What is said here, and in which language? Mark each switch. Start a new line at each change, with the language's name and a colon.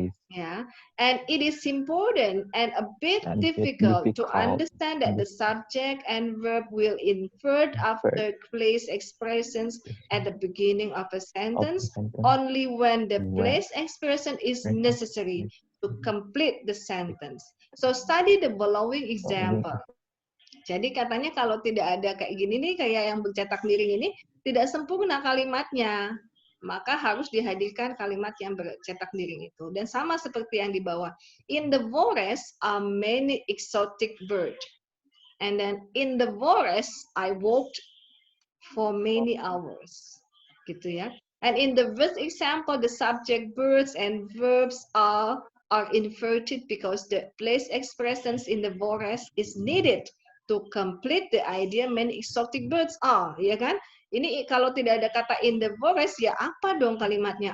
English: Yeah, and it is important and a bit difficult to understand that the subject and verb will invert after place expressions at the beginning of a sentence only when the place expression is necessary to complete the sentence. So study the following example.
Indonesian: Jadi katanya kalau tidak ada kayak gini nih, kayak yang bercetak miring ini, tidak sempurna kalimatnya. Maka harus dihadirkan kalimat yang bercetak miring itu. Dan sama seperti yang di bawah.
English: In the forest are many exotic birds. And then in the forest I walked for many hours.
Indonesian: Gitu ya.
English: And in the first example, the subject birds and verbs are inverted because the place expressions in the forest is needed to complete the idea many exotic birds are,
Indonesian: ya kan? Ini kalau tidak ada kata
English: in the forest,
Indonesian: ya apa dong kalimatnya?